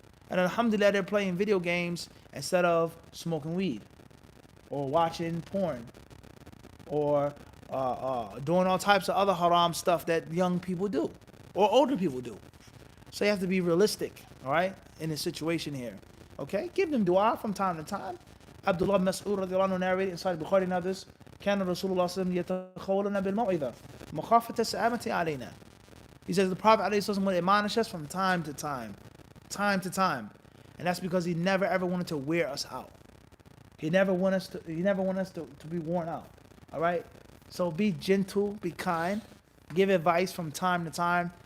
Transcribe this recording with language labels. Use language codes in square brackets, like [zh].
[en] And alhamdulillah, they're playing video games instead of smoking weed or watching porn or doing all types of other haram stuff that young people do or older people do. So you have to be realistic, all right, in this situation here. Okay, give them dua from time to time. Abdullah Mas'ud radiallahu anhu narrated inside Bukhari and others, [ar] كان رسول الله صلى الله عليه وسلم يتخولنا بالموعظة مخافة السآمة علينا. [en] He says the Prophet ﷺ would admonish us from time to time. And that's because he never ever wanted to wear us out. He never want us to be worn out. All right? So be gentle, be kind, give advice from time to time.